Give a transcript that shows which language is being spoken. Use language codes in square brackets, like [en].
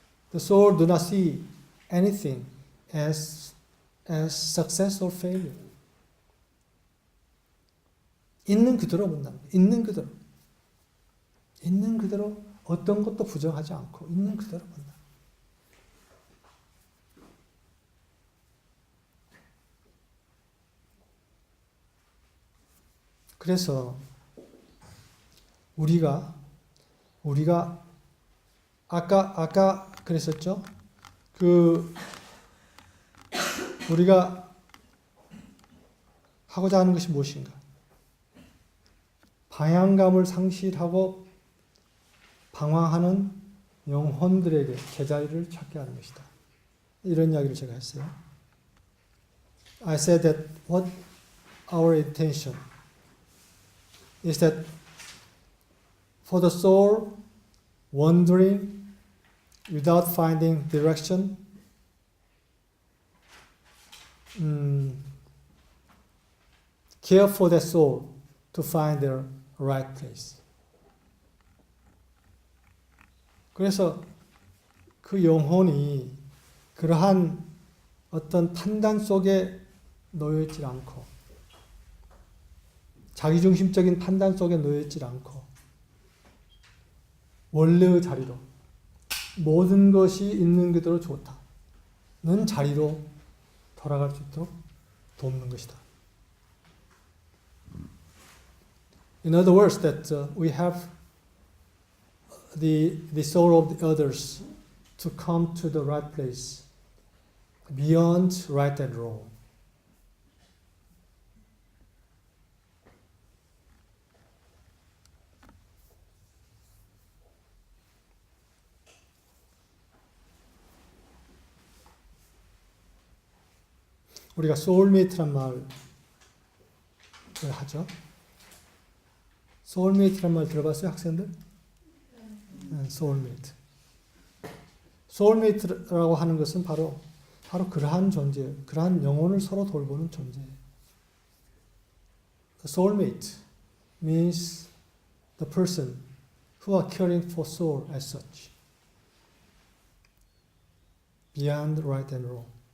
[en] The soul do not see anything as success or failure. [ko] 있는 그대로 본다는 거예요. 있는 그대로. 있는 그대로 어떤 것도 부정하지 않고 있는 그대로 본다. 그래서 우리가 아까 그랬었죠? 우리가 하고자 하는 것이 무엇인가? 방향감을 상실하고 방황하는 영혼들에게 제자리를 찾게 하는 것이다. 이런 이야기를 제가 했어요. [en] I said that what our intention is that for the soul wandering without finding direction, care for that soul to find their right place. [ko] 그래서 그 영혼이 그러한 어떤 판단 속에 놓여있지 않고 자기중심적인 판단 속에 놓여있지 않고 원래의 자리로 모든 것이 있는 그대로 좋다는 자리로 돌아갈 수 있도록 돕는 것이다. [en] In other words, that we have the soul of the others to come to the right place beyond right and wrong. [ko] 우리가 소울메이트란 말을 하죠. 소울메이트란 말 들어봤어요, 학생들? 소울메이트. 소울메이트라고 하는 것은 바로 그러한 존재, 그러한 영혼을 서로 돌보는 존재예요. [en] Soulmate means the person who are caring for soul as such, beyond right and wrong.